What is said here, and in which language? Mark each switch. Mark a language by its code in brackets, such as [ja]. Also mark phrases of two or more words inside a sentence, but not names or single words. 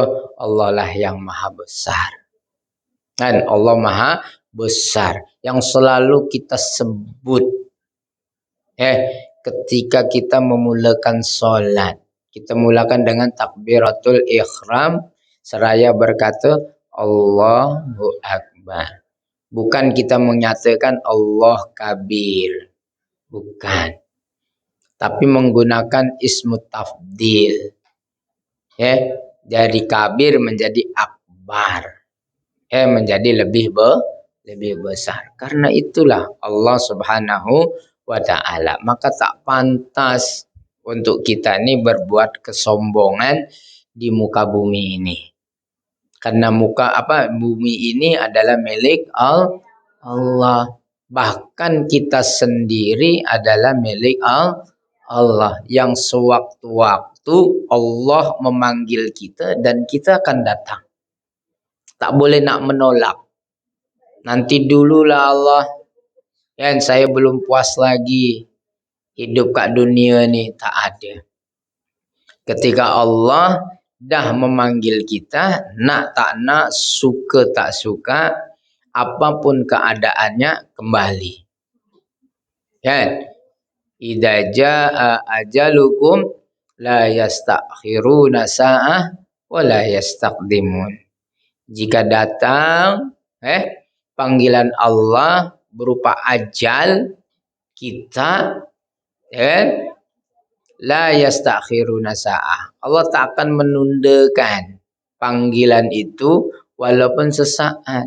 [ms] Allah lah yang maha besar. Dan Allah maha besar yang selalu kita sebut ketika kita memulakan solat. Kita mulakan dengan takbiratul ihram seraya berkata [ar] الله أكبر. [ms] Bukan kita menyatakan [ar] الله كبير. [ms] Bukan. Tapi menggunakan [ar] اسم تفضيل. [ms] Dari kabir menjadi akbar. Menjadi lebih besar. Karena itulah [ar] الله سبحانه وتعالى. [ms] Maka tak pantas untuk kita ini berbuat kesombongan di muka bumi ini. Karena bumi ini adalah milik Allah. Bahkan kita sendiri adalah milik Allah. Yang sewaktu-waktu Allah memanggil kita dan kita akan datang. Tak boleh nak menolak. Nanti dululah Allah. Saya belum puas lagi hidup kat dunia ni. Tak ada. Ketika Allah dah memanggil kita, nak tak nak, suka tak suka, apapun keadaannya kembali. [ar] إذا جاء أجلكم لا يستأخرون ساعة ولا يستقدمون. [ms] Jika datang panggilan Allah berupa ajal kita, [ar] لا يستأخرون ساعة. [ms] Allah tak akan menundakan panggilan itu walaupun sesaat.